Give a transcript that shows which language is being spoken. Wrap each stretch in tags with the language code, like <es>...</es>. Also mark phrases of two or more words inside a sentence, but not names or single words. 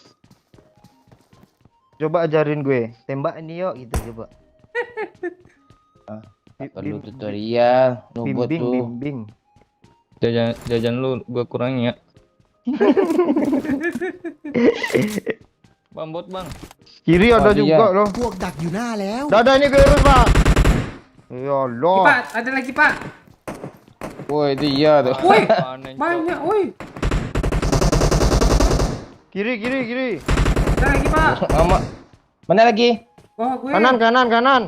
<id>Coba ajarin gue, tembak ini yuk gitu coba. Perlu tutorial, nubot tuh. Bimbing. Jajan lu gua kurangi ya. Bang, bot, Bang. Kiri ada Oh, iya. juga loh.</id> <th>พวกดักอยู่หน้าแล้ว</th> <id>Dadah ini virus Pak.</id> <ar>يا الله.</ar> <id>Pak, ada lagi Pak. Woi, itu iya tuh. Woi, Panen, Cok. banyak, woi. Kiri. Ada lagi Pak. Mana lagi? Oh, gue. Kanan.</id>